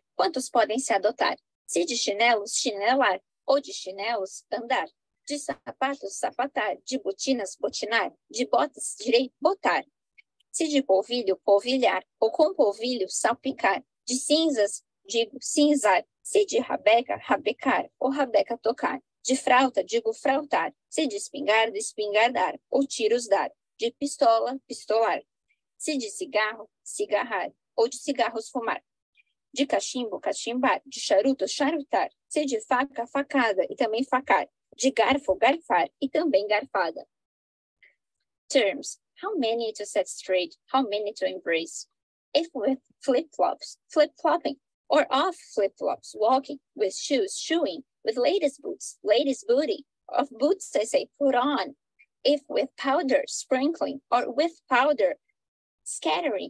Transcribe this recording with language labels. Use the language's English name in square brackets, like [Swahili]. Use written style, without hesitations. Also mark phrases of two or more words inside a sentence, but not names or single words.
[Portuguese] Quantos podem se adotar? Se de chinelos, chinelar, ou de chinelos, andar. De sapatos, sapatar. De botinas, botinar. De botas, direi, botar. Se de polvilho, polvilhar. Ou com polvilho, salpicar. De cinzas, digo, cinzar. Se de rabeca, rabecar. Ou rabeca tocar. De frauta, digo, frautar. Se de espingarda, espingardar. Ou tiros dar. De pistola, pistolar. Se de cigarro, cigarrar. Ou de cigarros fumar. De cachimbo, cachimbar. De charuto, charutar. Se de faca, facada e também facar. De garfo, garfar e também garfada. [English] Terms. How many to set straight? How many to embrace? If with flip-flops, flip-flopping. Or off flip-flops, walking. With shoes, shoeing. With ladies' boots, ladies' booty. Of boots, I say, put on. If with powder, sprinkling. Or with powder, scattering.